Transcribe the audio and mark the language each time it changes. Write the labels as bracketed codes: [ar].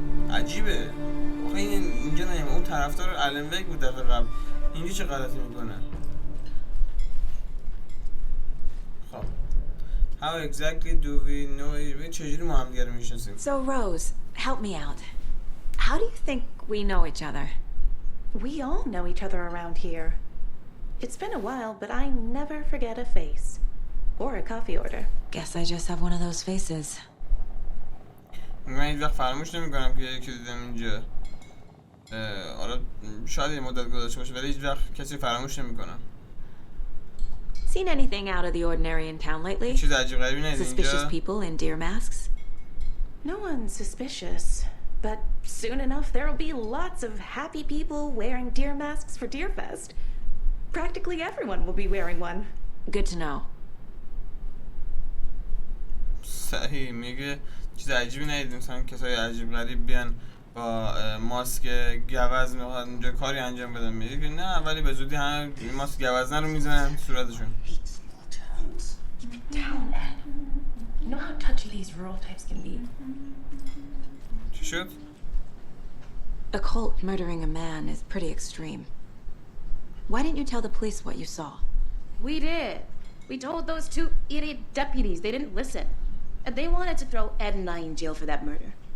[fa] عجیبه. آخه اینجا نیم اون طرفدار الن ویک بود دفعه قبل. اینجا چه غلطی میکنه؟ خب. [en] How exactly do we know? [fa] چجوری ما هم دیگه رو میشناسیم؟ [en] So Rose, help me out. How do you think we know each other? We all know each other around here. It's been a while, but I never forget a face. Or a coffee order. Guess I just have one of those faces. [fa] من هیچ وقت فراموش نمی‌کنم که یکی دیدم اینجا. حالا شاید یه مدت گذشته باشه ولی هیچ وقت کسی فراموش نمی‌کنم. [en] Seen anything out of the ordinary in town lately? [fa] چیز عجیب غریبی ندیدی اینجا؟ [en] Suspicious people in deer masks? No one's suspicious. But soon enough there'll be lots of happy people wearing deer masks for Deerfest. Practically everyone will be wearing one. Good to know. [fa] صحیح میگه چیز عجیبی ندیدیم. مثلا کسای عجیب غریب بیان با ماسک گوز میخواد اینجا کاری انجام بدن. میگه که نه ولی به زودی همه ماسک گوزن رو میزنن صورتشون. [en] Keep it down, Ed. You know how touchy these rural types can be. [fa] چی شد؟ [en] A cult murdering a man is pretty extreme. Why didn't you tell the police what you saw? We did. We told those 2 idiot deputies. They didn't listen. And they wanted to throw Ed and I in jail for that murder.